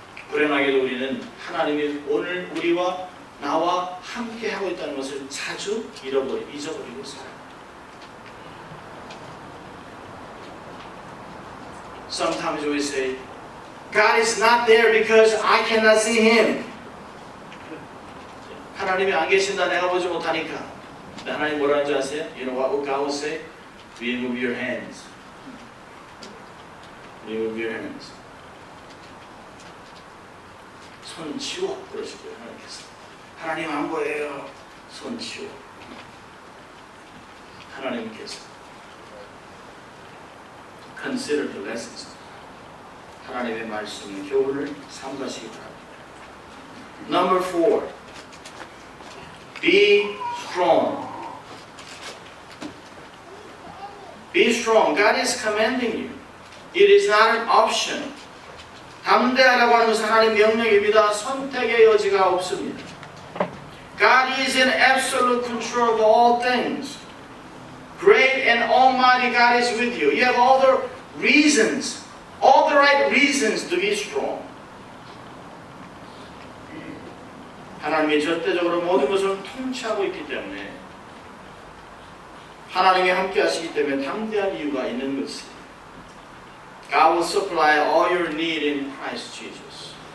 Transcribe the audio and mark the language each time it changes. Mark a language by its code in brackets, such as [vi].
[ko] 불행하게도 우리는 하나님이 오늘 우리와 나와 함께 하고 있다는 것을 자주 잊어버리고 살아요. [en] Sometimes we say, God is not there because I cannot see Him. [ko] 하나님이 안 계신다, 내가 보지 못하니까. 하나님 뭐라는지 아세요? [en] You know what God will say? Remove your hands. Remove your hands. [ko] 손 치워 그러실 거예요. 하나님께서. 하나님 안 보여요. 손 치워. 하나님께서. [en] Consider the lessons. [ko] 하나님의 말씀 교훈을 삼가시기 바랍니다. [en] Number 4. Be strong. Be strong. God is commanding you. It is not an option. [ko] 담대하라고 하는 것은 하나님의 명령입니다. 선택의 여지가 없습니다. [en] God is in absolute control of all things. Great and almighty God is with you. You have all the reasons, all the right reasons to be strong. [ko] 하나님이 절대적으로 모든 것을 통치하고 있기 때문에 하나님이 함께 하시기 때문에 담대할 이유가 있는 것입니다. [en] God will supply all your need in Christ Jesus.